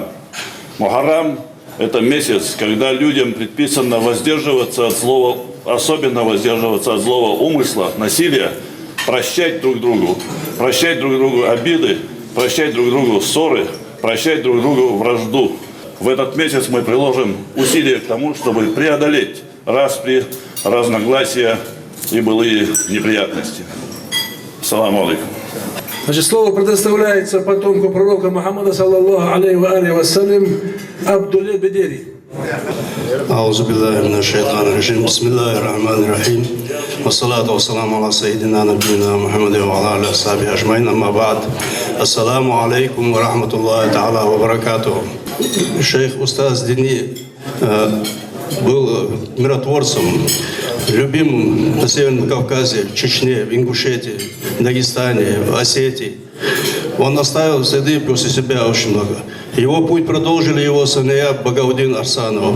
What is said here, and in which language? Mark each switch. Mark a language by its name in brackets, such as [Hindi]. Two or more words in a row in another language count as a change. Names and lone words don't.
[Russian] Мухаррам – это месяц, когда людям предписано воздерживаться от злого, особенно воздерживаться от злого умысла, насилия, прощать друг другу обиды, прощать друг другу ссоры, прощать друг другу вражду. В этот месяц мы приложим усилия к тому, чтобы преодолеть распри, разногласия и былые неприятности. [Arabic] السلام عليكم. [Russian] Значит, слово предоставляется потомку пророка Мухаммада, [Arabic] صلى الله عليه وسلم, [Russian] Абдулле Бедери. [Arabic] أعوذ بالله من الشيطان الرجيم بسم الله الرحمن الرحيم والصلاة والسلام على سيدنا نبينا محمد وعلى آله وصحبه أجمعين أما بعد السلام عليكم ورحمة الله تعالى وبركاته. [Russian] Шейх Устаз Дини был миротворцем, любимым на Северном Кавказе, в Чечне, в Ингушетии, в Дагестане, в Осетии. Он оставил следы после себя очень много. Его путь продолжили его сыновья Багаудин Арсанов.